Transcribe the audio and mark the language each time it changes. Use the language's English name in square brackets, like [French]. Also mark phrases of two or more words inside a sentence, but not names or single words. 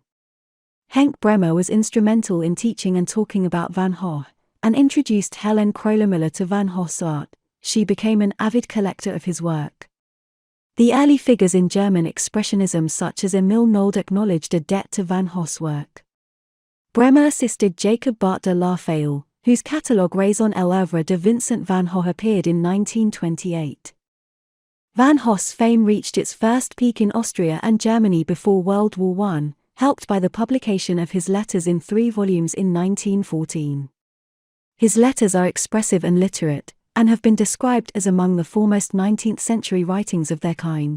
[English] Henk Bremer was instrumental in teaching and talking about Van Gogh, and introduced Helen Kroller-Müller to Van Gogh's art. She became an avid collector of his work. The early figures in German Expressionism such as Emil Nolde acknowledged a debt to Van Gogh's work. Bremer assisted Jacob Bart de la Fayette, whose catalogue Raison et l'œuvre de Vincent van Gogh appeared in 1928. Van Gogh's fame reached its first peak in Austria and Germany before World War I, helped by the publication of his letters in 3 volumes in 1914. His letters are expressive and literate, and have been described as among the foremost 19th-century writings of their kind.